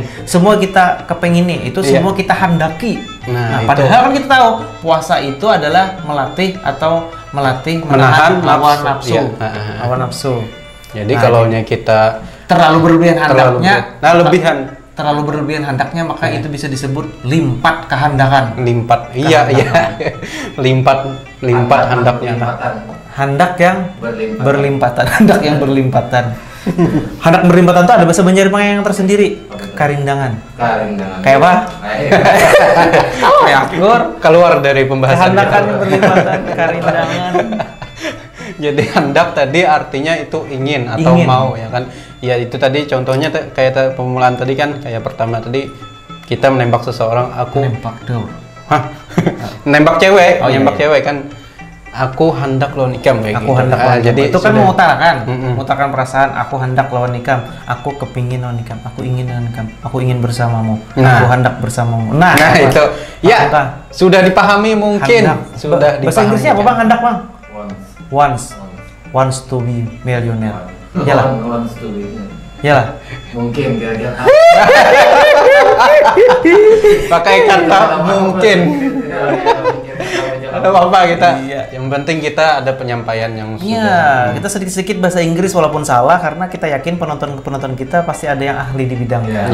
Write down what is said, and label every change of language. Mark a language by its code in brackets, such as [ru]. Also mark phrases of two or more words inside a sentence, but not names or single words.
[id] Semua kita kepengin nih, itu semua kita hendaki. Nah, padahal kan kita tahu puasa itu adalah melatih menahan lawan nafsu. Lawan nafsu. Jadi kalau kita terlalu berlebihan hendaknya, terlalu berlebihan hendaknya, maka itu bisa disebut limpat kehendakan. Limpat hendaknya. Hendak yang berlimpatan. Hendak yang berlimpatan. Hendak berlimpatan itu ada bahasa Banjar yang tersendiri. Karindangan. Kayak apa? Oh ya, keluar dari pembahasan. Hendakan yang berlimpatan, karindangan. Jadi hendak tadi artinya itu ingin atau mau ya kan. Ya itu tadi contohnya kayak pemulaan tadi kan, kayak pertama tadi kita menembak seseorang, aku nembak dong. Nembak cewek, cewek kan. [bjn] Aku hendak lawan nikam kayak [id] aku gitu. [bjn] Hendak lawan [id] jadi itu kan mengutarakan perasaan, [bjn] aku hendak lawan nikam, [id] aku kepingin [bjn] lawan nikam, [id] aku ingin [bjn] lawan nikam, [id] aku ingin bersamamu, aku hendak bersamamu. Nah itu ya sudah dipahami mungkin. Sudah bahasa Inggrisnya apa Bang hendak Bang? [en] Wants to be millionaire. [id] Yalah. Yalah. Mungkin kira-kira. Pakai kata mungkin. Ada apa kita? Yang penting kita ada penyampaian yang sudah. Iya, kita sedikit-sedikit bahasa Inggris walaupun salah, karena kita yakin penonton kita pasti ada yang ahli di bidangnya.